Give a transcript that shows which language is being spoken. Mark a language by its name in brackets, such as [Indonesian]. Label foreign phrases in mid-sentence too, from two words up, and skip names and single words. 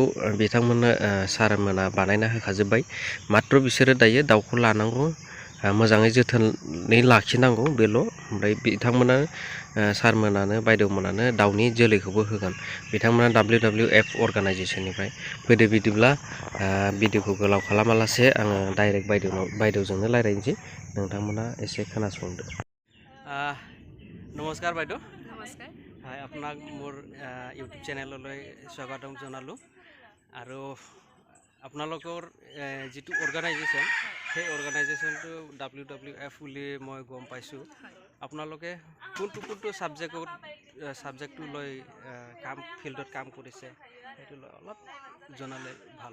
[Bodo] बिथांमोननो सारमोना बानायना होखाजोब्बाय मात्र बिसोरो दायो दाउखौ लानांगौ मोजाङै जोथोनै लाखिनांगौ बेल' ओमफ्राय बिथांमोना सारमोनानो बायद'मोनानो दाउनि जोलैखौबो होगोन बिथांमोना WWF अर्गानाइजेसननिफ्राय फैदो बिदिब्ला भिडिअखौ गोलाव खालामालासे आङो डाइरेक्ट बायद'जोंनो रायज्लायनोसै नोंथांमोना एसे खोनासंदो [Assamese] নমস্কাৰ বাইদেউ নমস্কাৰ হয় আপোনাক মোৰ ইউটিউব চেনেললৈ স্বাগতম জনালোঁ আৰু আপোনালোকৰ যিটো অৰ্গেনাইজেশ্যন সেই অৰ্গেনাইজেশ্যনটো WWF বুলি মই গম পাইছোঁ আপোনালোকে কোনটো ছাবজেক্টটো লৈ ফিল্ডত কাম কৰিছে সেইটো লৈ অলপ জনালে ভাল